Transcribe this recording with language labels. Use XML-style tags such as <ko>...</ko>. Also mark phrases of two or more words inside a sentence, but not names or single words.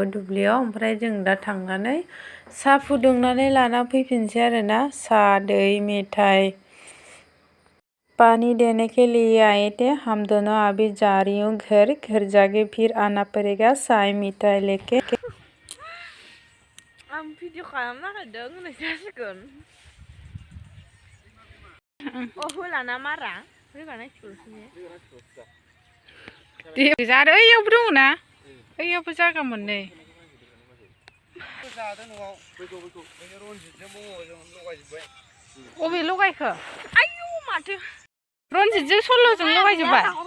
<brx>दुब्लियाव ओमफ्राय जों दा थांनानै साहा फुदुंनानै लाना फैफिनसै आरोना साहा दै मेथाइ</brx> <hi>पानी देने के लिए आए थे हम दोनों अभी जा रही हूँ घर जाके फिर आना पड़ेगा चाय मिठाई लेके</hi> <brx>आं भिडिअ खालामना होदों होननाय जासिगोन होलाना मारा दे जादो ओइयावबो दङ ना ओइयावबो जागा मोननै अबे लगायखो आयौ माथो रनजितजों सल्ल'जों लगायजोब्बाय</brx>